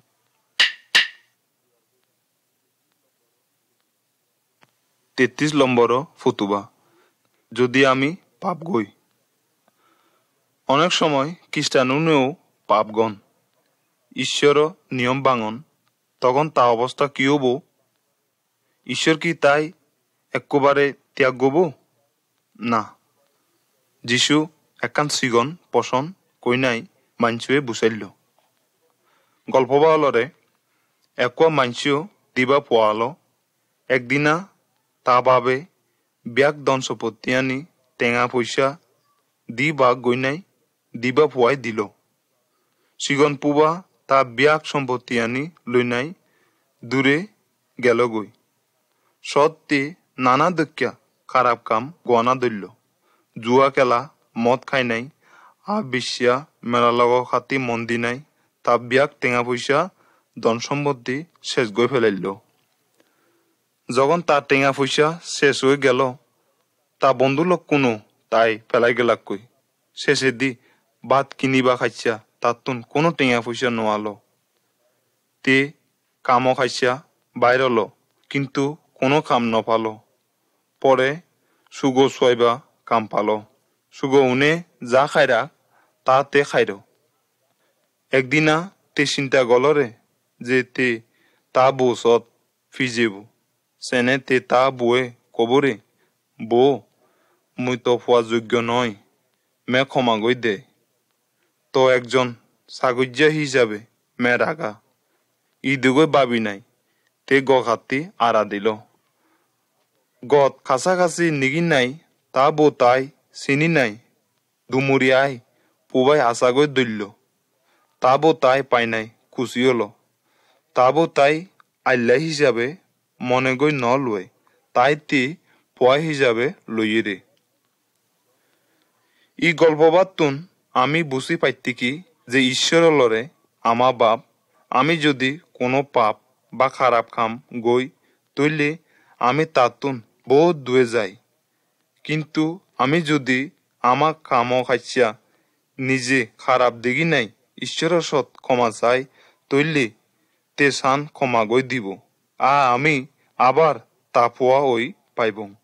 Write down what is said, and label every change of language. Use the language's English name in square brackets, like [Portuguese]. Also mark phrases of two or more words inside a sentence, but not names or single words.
[Chakma] 33 নম্বর ফুতুবা যদি আমি পাপ গই অনেক সময় খ্রিস্টানুনেও পাপ গন ঈশ্বর নিয়ম বাঙন তখন তা অবস্থা কি হব ঈশ্বর কি তাই একেবারে ত্যাগ গব না যিশু একান সিগন পছন্দ কই নাই মাঞ্চুয়ে বুঝাইল গল্প বালরে একোয়া মাঞ্চিও দিবা পোয়ালো একদিনা তা বাবে ব্যাগ ধন সম্পত্তি আনি টেঙা পয়সা দি বা গই নাই দিবা পুৱাই দিল চিগন পুবা তা বিয়াক সম্পত্তি আনি লৈ নাই দূৰে গেলগৈ সত্যি নানা দক্ষা খারাপ কাম গনা দল্য জুয়া খেলা মদ খাই নাই বিশ্বাস মেলা লগ খাতি মন্দি নাই তা বিয়াক টেঙা পয়সা ধন সম্পত্তি শেষ গৈ ফেলাইল যখন তার টেঙা পয়সা শেষ হয়ে গেল তা বন্ধু লোক কোনো তাই ফেলাই গেলাকই শেষে দি ভাত কিনিবা খাইছা তাতুন কোনো টেঙা পয়সা নোয়ালো তে কামও খাইছা বাইরল কিন্তু কোনো কাম নপালো পরে সুগো ছয়বা কাম পালো সুগো উনে যা খাইরা তা তে খাইর একদিনা তে চিন্তা গলরে যে তে তা বৌসত ফিজেব সেনে তে তা বয়ে কবরে বৌ মুই তো পোৱা যোগ্য নয় মে ক্ষমা গই দে তো একজন সাগজ্যা হিসাবে মে রাগা ইদুগৈ বাবি নাই তে গখাতি আড়া দিল গত কাছাকাছি নিগি নাই তা বৌ তাই চিনি নাই দুমুরি আই পুবাই আশাগৈ দল্য তা বৌ তাই পাই নাই খুশি হল তা বৌ তাই আল্লাহ হিসাবে মনে গৈ ন লয় তাই তি পোৱাই হিসাবে লইয়ে ই গল্পবাতুন আমি বুঝি পাইতি কি যে ঈশ্বরের লরে আমা বাপ আমি যদি কোনো পাপ বা খারাপ কাম গই তৈলে আমি তাতুন বহুত দূরে যাই কিন্তু আমি যদি আমার কামও খাইছা নিজে খারাপ দেখি নাই ঈশ্বরের সৎ ক্ষমা চাই তৈলে তে সান ক্ষমা গই দিব আমি আবার তা পোয়া ওই পাইব